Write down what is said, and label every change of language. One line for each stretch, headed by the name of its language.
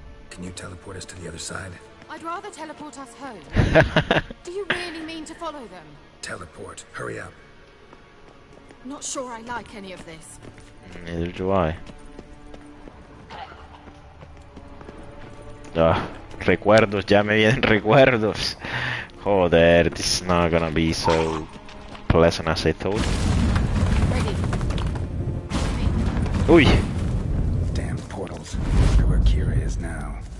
English: Can you teleport us to the other side? I'd rather teleport us home. Do you really mean to follow them? Teleport. Hurry up. Not sure I like any of this. Neither do I.
Spanish: Ah, recuerdos, ya me vienen recuerdos.
English: Joder, this is not gonna be so pleasant as I thought. Ready. Uy. Damn portals. Wonder where Kira is now.